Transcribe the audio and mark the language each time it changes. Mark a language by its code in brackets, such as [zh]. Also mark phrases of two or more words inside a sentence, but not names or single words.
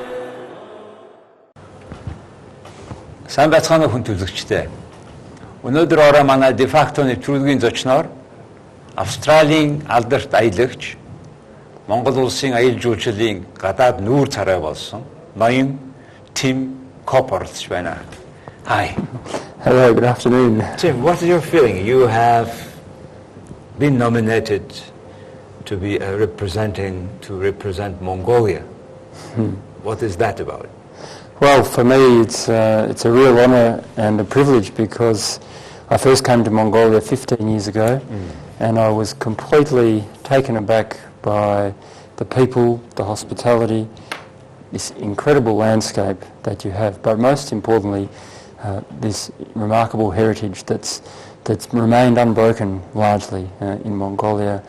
[mn] Сайн байцгаана хүн төлөвлөгчтэй. Өнөөдөр ороо манай дефакто нэвтрүүлгийн зочноор Австралийн алдарт аялагч, Монгол улсын аялал жуулчлалын гадаад нүүр царай болсон ноён Тим Көүп оролцож байна. [en] Hi. Hello, good afternoon. Tim, what is your feeling? You have been nominated to be represent Mongolia. What is that about? Well, for me, it's a real honour and a privilege because I first came to Mongolia 15 years ago, and I was completely taken aback by the people, the hospitality, this incredible landscape that you have, but most importantly, this remarkable heritage that's remained unbroken largely in Mongolia.